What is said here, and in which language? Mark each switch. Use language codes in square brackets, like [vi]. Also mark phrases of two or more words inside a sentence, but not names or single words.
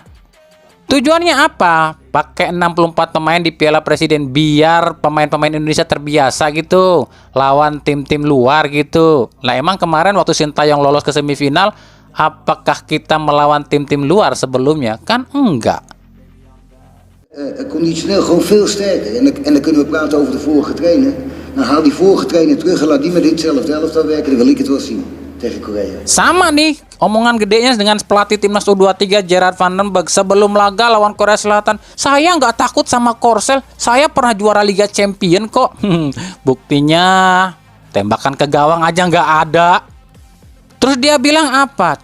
[id] Tujuannya apa? Pakai 64 pemain di Piala Presiden biar pemain-pemain Indonesia terbiasa gitu lawan tim-tim luar gitu. Lah emang kemarin waktu Sintayong lolos ke semifinal, apakah kita melawan tim-tim luar sebelumnya? Kan enggak. [nl] Conditioneel gewoon veel sterker. En dan kunnen we praten over de vorige trainer. Nou haal die vorige trainer terug en laat die met ditzelfde elftal werken. Dan wil ik het wel zien. [id] Sama nih omongan gedenya dengan pelatih timnas U23 Gerard van den Berg sebelum laga lawan Korea Selatan. Saya nggak takut sama Korsel, saya pernah juara Liga Champion kok. Buktinya tembakan ke gawang aja nggak ada. Terus dia bilang apa?